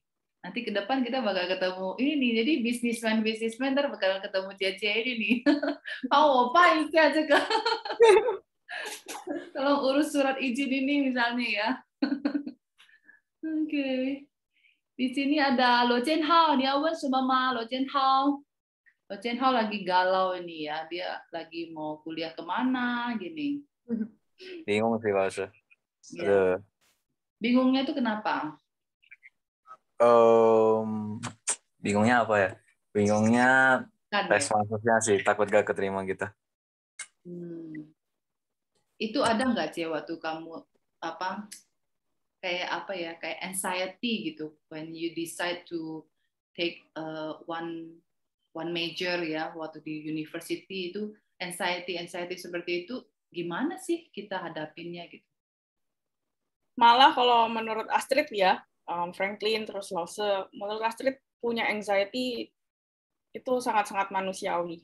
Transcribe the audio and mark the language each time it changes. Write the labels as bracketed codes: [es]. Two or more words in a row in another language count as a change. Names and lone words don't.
[id] Nanti ke depan kita bakal ketemu ini nih. Jadi bisnismen ntar bakal ketemu Cia ini nih. Mau apa ini aja ke? Tolong urus surat izin ini misalnya ya. Oke. Di sini ada Lo Jianhao, [zh] 你要问什么吗？ [id] Lo Jianhao. Lo Jianhao lagi galau ini ya. Dia lagi mau kuliah kemana gini. Bingung sih, Laus. Ya. Bingungnya itu kenapa? Bingungnya apa ya? Bingungnya tes masuknya sih, takut gak keterima gitu. Itu ada nggak Cie waktu kamu kayak anxiety gitu [en] when you decide to take one major [id] ya waktu di university, itu anxiety seperti itu gimana sih kita hadapinnya gitu? Malah kalau menurut Astrid ya, Franklin terus Lause, menurut Astrid punya anxiety itu sangat-sangat manusiawi.